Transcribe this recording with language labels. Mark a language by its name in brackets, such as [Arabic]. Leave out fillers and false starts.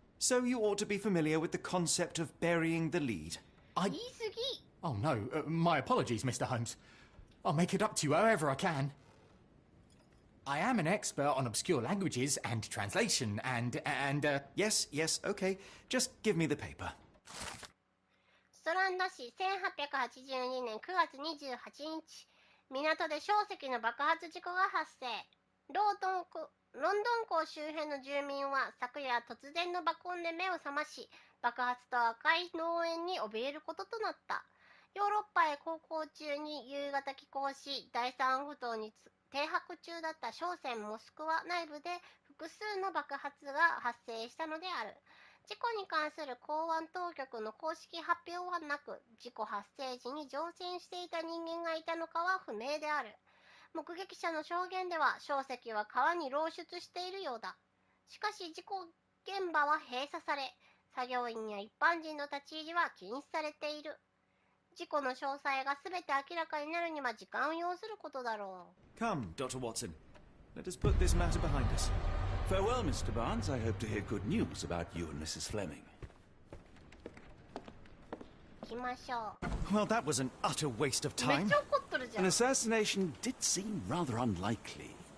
[English] So you ought to be familiar with the concept of burying the lead. Oh no, my apologies, Mr. Holmes. I'll make it up to you however I can. I am an expert on obscure languages and translation and Yes, okay. Just give me the paper. [Japanese] ストランド市1882年9月28日、港で小石の爆発事故が発生。ロンドン港周辺の住民は昨夜突然の爆音で目を覚まし、爆発と赤い農園に怯えることとなった。ヨーロッパへ航行中に夕方寄港し、第三埠頭に停泊中だった商船モスクワ内部で複数の爆発が発生したのである。事故に関する公安当局の公式発表はなく、事故発生時に乗船していた人間がいたのかは不明である。目撃者の証言では、硝石は川に漏出しているようだ。しかし事故現場は閉鎖され、作業員や一般人の立ち入りは禁止されている。事故の詳細がすべて明らかになるには時間を要することだろう。 [English] Come, Dr. Watson. Let us put this matter behind us. Farewell, Mr. Barnes. I hope to hear good news about you and Mrs. Fleming. [Japanese] 行きましょう。 [English] Well, that was an utter waste of [Japanese] めっ [English] time. [Japanese] ちゃ怒っとるじゃ [English] An [Japanese] ん。 [English] assassination did seem rather unlikely.